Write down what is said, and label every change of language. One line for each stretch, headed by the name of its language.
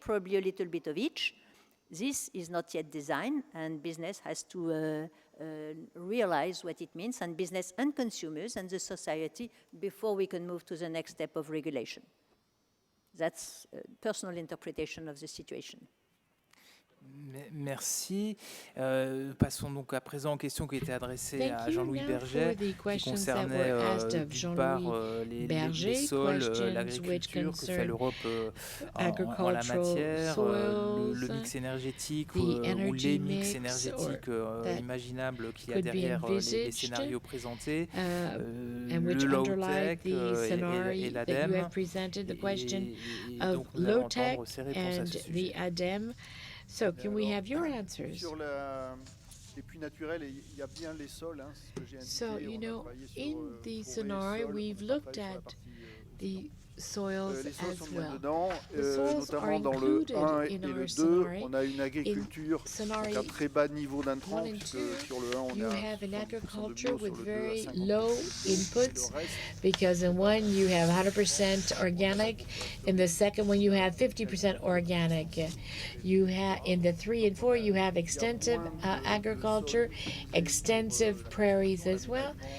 English: Probably a little bit of each. This is not yet designed, and business has to realize what it means, and business and consumers and the society, before we can move to the next step of regulation. That's a personal interpretation of the situation.
French: Merci. Passons donc à présent aux questions qui étaient adressées à Jean-Louis Bergey, qui concernaient d'une part les sols, l'agriculture, que fait l'Europe en la matière, le mix énergétique ou les mix énergétiques imaginables qu'il y a derrière les scénarios présentés, le low-tech et l'ADEME, et donc nous allons entendre ces réponses à ce sujet.
English: So, can we have your answers?
French: Sur les puits naturels, il y a bien les sols, hein, c'est ce que j'ai indiqué.
English: So, you know, in the scenario, we've looked at the soils as well. The soils are included in our scenario.
French: On a une agriculture avec un très bas niveau d'intrants, puisque sur le 1, on
English: you
French: a
English: have an agriculture with very low inputs, because in one you have 100% organic, in the second one you have 50% organic. You have in the 3 and 4 you have extensive agriculture, extensive prairies as well.